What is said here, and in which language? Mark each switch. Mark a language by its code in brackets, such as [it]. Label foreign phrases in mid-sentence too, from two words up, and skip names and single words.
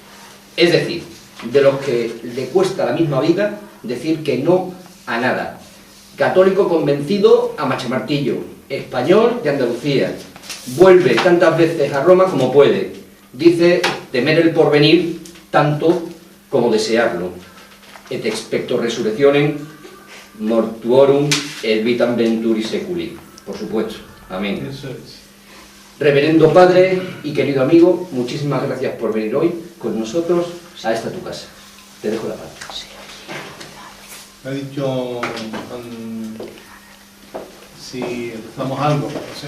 [es] Es decir, de los que le cuesta la misma vida decir que no a nada. Católico convencido a machamartillo, español de Andalucía, vuelve tantas veces a Roma como puede, dice temer el porvenir tanto como desearlo, [la] et expecto resurrectionem mortuorum et vitam venturi seculi, [es] por supuesto, amén. Eso es. Reverendo padre y querido amigo, muchísimas gracias por venir hoy con nosotros a esta tu casa. Te dejo la palabra. Ha dicho si empezamos algo, no sé.